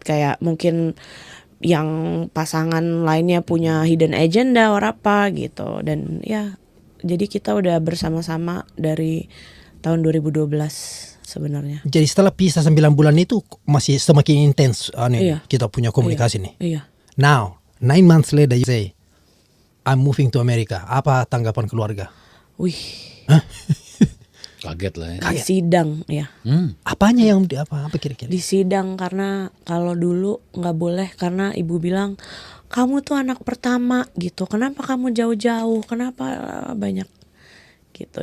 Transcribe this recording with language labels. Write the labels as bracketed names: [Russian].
[Indonesian] Kayak mungkin yang pasangan lainnya punya [English] hidden agenda or [Indonesian] apa gitu. Dan ya jadi kita udah bersama-sama dari tahun 2012 sebenarnya. Jadi setelah pisah 9 bulan itu masih semakin intens Iya. kita punya komunikasi nih. Iya. [English] Now 9 months later you say I'm moving to America. [Indonesian] Apa tanggapan keluarga? Wih, kaget lah ya. di sidang ya. Apanya yang apa kira-kira? Di sidang karena kalau dulu nggak boleh karena ibu bilang kamu tuh anak pertama gitu. Kenapa kamu jauh-jauh? Kenapa banyak gitu.